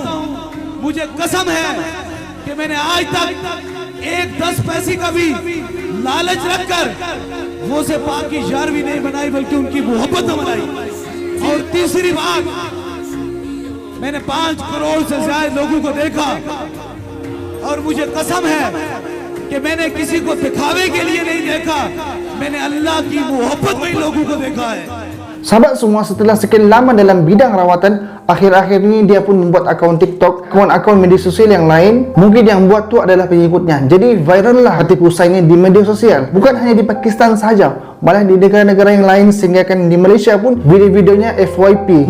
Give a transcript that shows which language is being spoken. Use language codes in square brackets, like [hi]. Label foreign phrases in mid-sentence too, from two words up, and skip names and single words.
[ur] مجھے قسم ہے کہ میں نے آج تک ایک 10 پیسے کا بھی لالچ رکھ کر غوثِ پاک کی 11ویں نہیں بنائی، بلکہ ان کی محبت بنائی. اور تیسری بات، میں نے 5 کروڑ سے زیادہ لوگوں کو دیکھا، اور مجھے قسم ہے کہ میں نے کسی کو دکھاوے کے لیے نہیں دیکھا، میں نے اللہ کی محبت میں لوگوں کو دیکھا ہے. [ms] Sahabat semua, setelah sekian lama dalam bidang rawatan, akhir-akhir ini dia pun membuat akaun TikTok, akaun media sosial yang lain. Mungkin yang buat tu adalah pengikutnya. Jadi viral lah Khatib Husaini di media sosial. Bukan hanya di Pakistan sahaja, malah di negara-negara yang lain, sehingga kan di Malaysia pun video-videonya FYP.